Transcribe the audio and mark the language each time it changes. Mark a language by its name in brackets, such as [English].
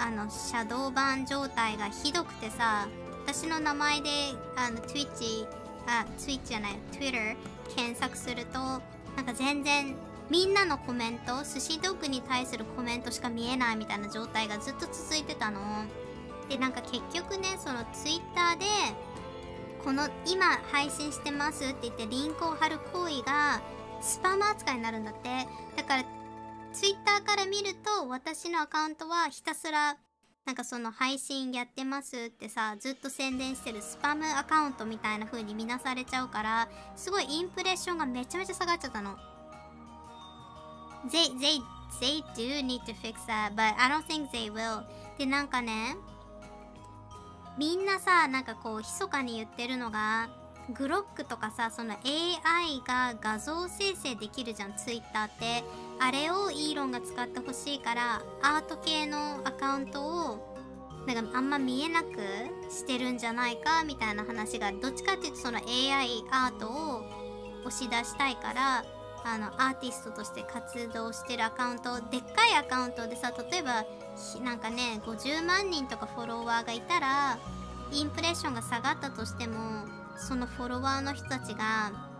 [Japanese] シャドーバン状態がひどくてさ、私の名前でTwitch じゃない Twitter 検索するとなんか全然みんなのコメント、寿司ドッグに対するコメントしか見えないみたいな状態がずっと続いてたので、なんか結局ね、その Twitter でこの今配信してますって言ってリンクを貼る行為がスパム扱いになるんだって。だから Twitter から見ると私のアカウントはひたすらなんかその配信やってますってさ、ずっと宣伝してるスパムアカウントみたいな風に見なされちゃうから、すごいインプレッションがめちゃめちゃ下がっちゃったの。 [English] They do need to fix that, but I don't think they will. [Japanese] でなんかね、みんなさ、なんかこう密かに言ってるのが、グロックとかさ、その AI が画像生成できるじゃん、Twitter って。あれをイーロンが使ってほしいから、アート系のアカウントをなんかあんま見えなくしてるんじゃないかみたいな話が、どっちかっていうとその AI アートを押し出したいから、アーティストとして活動してるアカウント、でっかいアカウントでさ、例えばなんかね、50万人とかフォロワーがいたら、インプレッションが下がったとしても、そのフォロワーの人たちが